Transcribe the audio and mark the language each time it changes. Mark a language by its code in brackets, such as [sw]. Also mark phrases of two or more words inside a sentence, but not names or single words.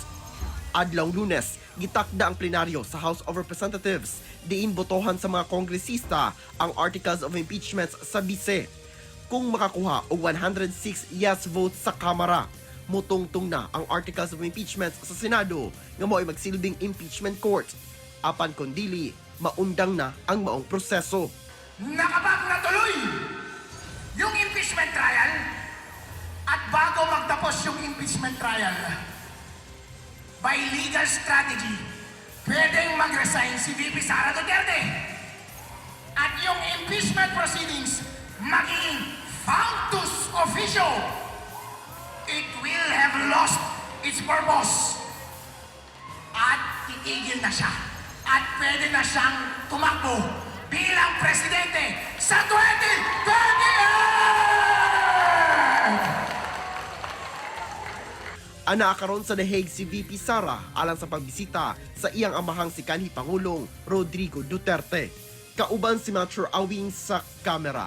[ceb] Adlong Lunes, gitakda ang plenaryo sa House of Representatives diin botohan sa mga kongresista ang [en] articles of impeachment [ceb] sa bise. Kung makakuha og 106 [en] yes votes [ceb] sa Kamara, mutungtong na ang [en] articles of impeachment [ceb] sa Senado nga mo'y magsilbing [en] impeachment court. [ceb] Apan kundili, maundang na ang maong proseso. [tl] Nakabag na tuloy yung [en] impeachment trial impeachment trial, by legal strategy, [tl] pwedeng mag-resign si VP Sara Duterte. At yung [en] impeachment proceedings [tl] magiging [la] factus officio. [en] It will have lost its purpose. [tl] At titigil na siya. At pwede na siyang tumakbo bilang presidente sa 2028! [ceb] Ana karon sa The Hague si VP Sara alang sa pagbisita sa iyang amahang si kanhi Pangulong Rodrigo Duterte. Kauban si Mature Awing sa kamera.